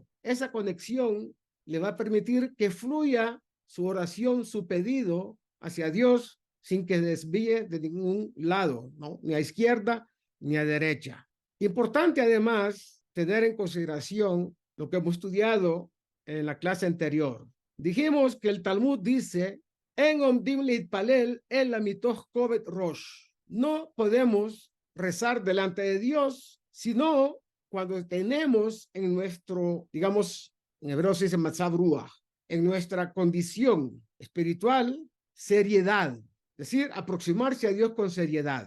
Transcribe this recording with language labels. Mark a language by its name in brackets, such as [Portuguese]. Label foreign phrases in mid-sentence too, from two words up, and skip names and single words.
[Spanish] Esa conexión le va a permitir que fluya su oración, su pedido hacia Dios sin que desvíe de ningún lado, ¿no?, ni a izquierda ni a derecha. Importante además tener en consideración lo que hemos estudiado en la clase anterior. Dijimos que el Talmud dice: [Hebrew] אין עומדין להתפלל אלא מתוך כובד ראש. [Spanish] No podemos rezar delante de Dios, sino cuando tenemos en nuestro, digamos, en hebreo se dice [Hebrew] מצב רוח, [Spanish] en nuestra condición espiritual, seriedad, es decir, aproximarse a Dios con seriedad.